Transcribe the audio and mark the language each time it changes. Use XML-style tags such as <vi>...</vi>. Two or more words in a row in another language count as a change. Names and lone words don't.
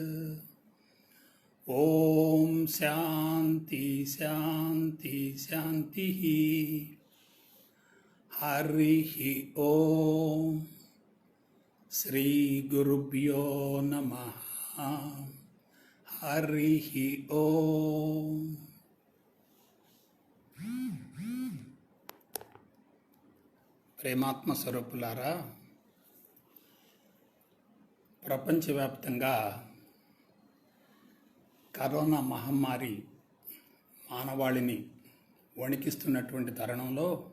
<sa>ओम शांति शांति शांति। हरिः ओम। श्री गुरुभ्यो नमः। हरिः ओम।</sa> <te>ప్రేమాత్మ స్వరూపులారా, ప్రపంచవ్యాప్తంగా కరోనా మహమ్మారి మానవాళిని వణికిస్తున్నటువంటి తరుణంలో</te>